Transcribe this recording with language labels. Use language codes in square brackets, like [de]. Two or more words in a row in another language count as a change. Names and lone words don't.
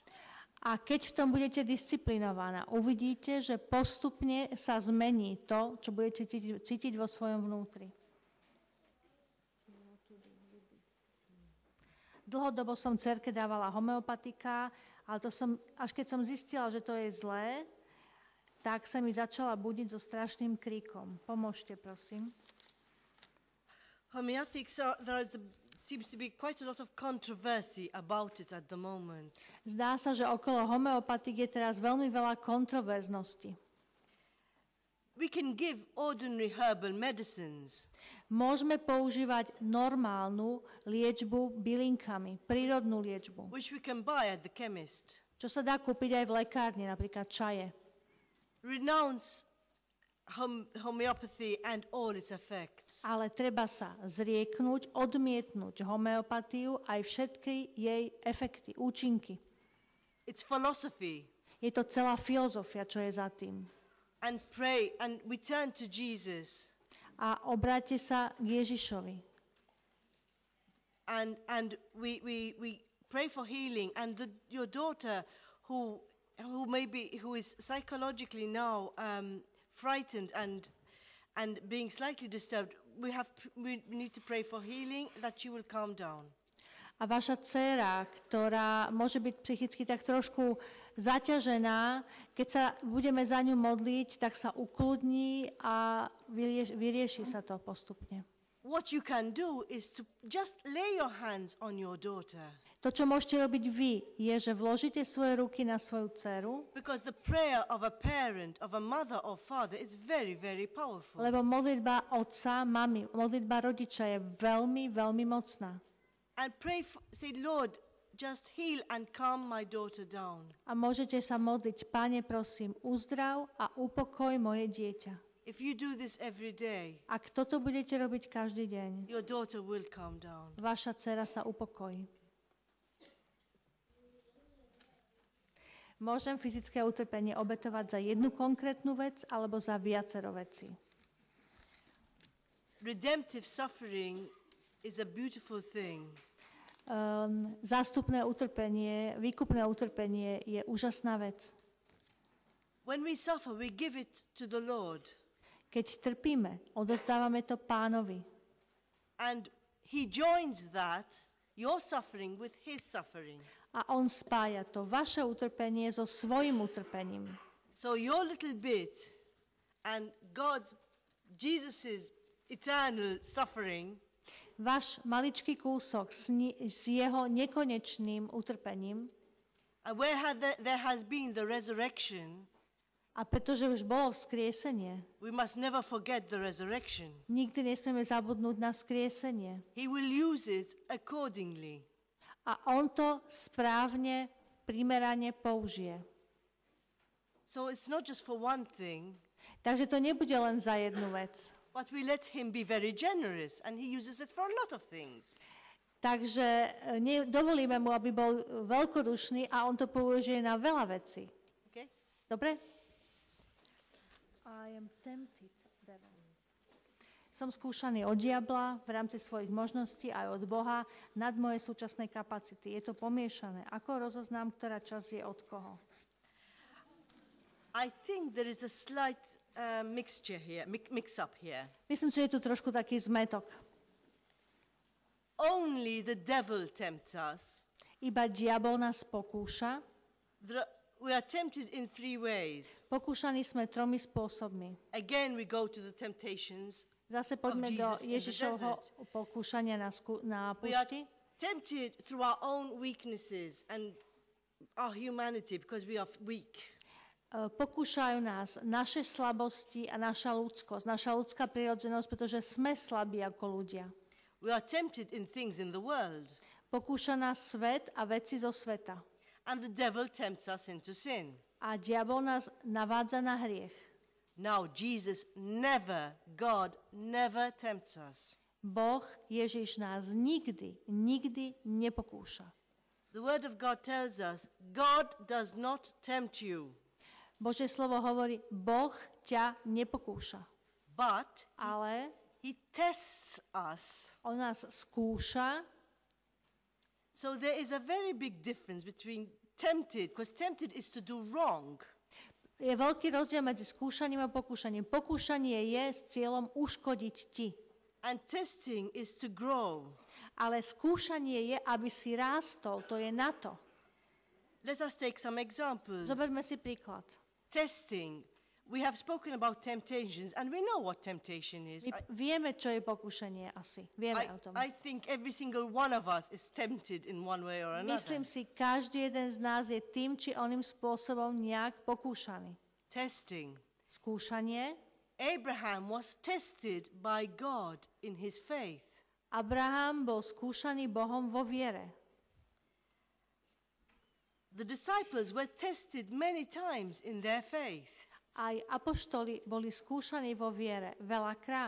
[sk] A keď v tom budete disciplinovaná, uvidíte, že postupne sa zmení to, čo budete cítiť vo svojom vnútri. Dlhodobo som dcerke dávala homeopatika, ale až keď som zistila, že to je zlé, tak sa mi začala budiť so strašným kríkom. Pomôžte, prosím. [en] Homeopathics seems to be quite a lot of controversy about it at the moment. [sk] Zdá sa, že okolo homeopatik je teraz veľmi veľa kontroverznosti. [en] We can give ordinary herbal medicines. [sk] Môžeme používať normálnu liečbu bylinkami, prírodnú liečbu. [en] Which we can buy at the chemist. [sk] Čo sa dá kúpiť aj v lekárni, napríklad čaje. [en] Renounce homeopathy and all its effects. [sk] Ale treba sa zrieknúť, odmietnúť homeopatiu aj všetky jej efekty, účinky. [en] It's philosophy. [sk] Je to celá filozofia, čo je za tým. [en] And pray and we turn to Jesus. [sk] A obráťte sa k Ježišovi. [en] And we pray for healing and your daughter who is psychologically now frightened and being slightly disturbed, we need to pray for healing, that she will calm down. [sk] A vaša dcéra, ktorá môže byť psychicky tak trošku zaťažená, keď sa budeme za ňu modliť, tak sa ukludní a vyrieši sa to postupne. [en] What you can do is to just lay your hands on your daughter. [sk] To, čo môžete robiť vy, je, že vložíte svoje ruky na svoju dceru. [en] Because the prayer of a parent, of a mother or father is very, very powerful. [sk] Lebo modlitba otca, mamy, modlitba rodiča je veľmi, veľmi mocná. [en] And say, Lord, just heal and calm my daughter down. [sk] A môžete sa modliť, Pane, prosím, uzdrav a upokoj moje dieťa. [en] If you do this every day, [sk] Ak toto budete robiť každý deň, [en] your daughter will calm down. [sk] vaša dcera sa upokojí. Môžem fyzické utrpenie obetovať za jednu konkrétnu vec alebo za viacero vecí. [en] Redemptive suffering is a beautiful thing. [sk] Zástupné utrpenie, výkupné utrpenie je úžasná vec. [en] When we suffer, we give it to the Lord. [sk] Keď trpíme, odozdávame to Pánovi. [en] And he joins that, your suffering, with his suffering. [sk] A on spája to vaše utrpenie so svojim utrpením. [en] So your little bit and Jesus' eternal suffering [sk] Váš maličký kúsok s jeho nekonečným utrpením, [en] where there has been the resurrection, [sk] a pretože už bolo vzkriesenie, [en] we must never forget the resurrection. [sk] nikdy nesmieme zabudnúť na vzkriesenie. [en] He will use it accordingly. [sk] A on to správne, primerane použije. [en] So it's not just for one thing, [sk] Takže to nebude len za jednu vec. [en] but we let him be very generous, and he uses it for a lot of things. [sk] Takže dovolíme mu, aby bol veľkodušný a on to použije na veľa vecí. [en] Okay? [sk] Dobre? [en] I am tempted, devil. [sk] Som skúšaný od diabla v rámci svojich možností aj od Boha nad moje súčasné kapacity. Je to pomiešané. Ako rozoznám, ktorá časť je od koho? [en] I think there is a slight mixture here, mix-up here. [sk] Myslím si, že je tu trošku taký zmetok. [en] Only the devil tempts us. [sk] Iba diabol nás pokúša. [en] We are tempted in three ways. [sk] Pokúšaní sme 3 spôsobmi. [en] Again, we go to the temptations. [sk] Zase poďme do [en] Jesus in the [sk] Ježišovho pokúšania na [en] We are [sk] púšti. [en] tempted through our own weaknesses and our humanity because we are weak. [sk] Pokúšajú nás naše slabosti a naša ľudskosť, naša ľudská prirodzenosť, pretože sme slabí ako ľudia. [en] We are tempted in things in the world. [sk] Pokúša nás svet a veci zo sveta. [en] And the devil tempts us into sin. [sk] A diabol nás navádza na hriech. [en] Now, God never tempts us. [sk] Boh, Ježiš nás nikdy nepokúša. [en] The word of God tells us, God does not tempt you, [sk] Božie slovo hovorí, Boh ťa nepokúša. [en] but [sk] Ale [en] he tests us. [sk] on nás skúša. [en] So there is a very big difference between tempted, because tempted is to do wrong. [sk] Je veľký rozdiel medzi skúšaním a pokúšaním. Pokúšanie je s cieľom uškodiť ti. [en] And testing is to grow. [sk] Ale skúšanie je, aby si rástol. To je na to. [en] Let us take some examples. [sk] Zoberme si príklad. [en] Testing. We have spoken about temptations, and we know what temptation is. [sk] My vieme, čo je pokúšanie asi. Vieme o tom. [en] I think every single one of us is tempted in one way or another. [sk] Myslím si, každý jeden z nás je tým či oným spôsobom nejak pokúšaný. [en] Testing. [sk] Skúšanie. [en] Abraham was tested by God in his faith. [sk] Abraham bol skúšaný Bohom vo viere. [en] The disciples were tested many times in their faith. [sk] Aj apoštoli boli skúšaní vo viere veľakrát.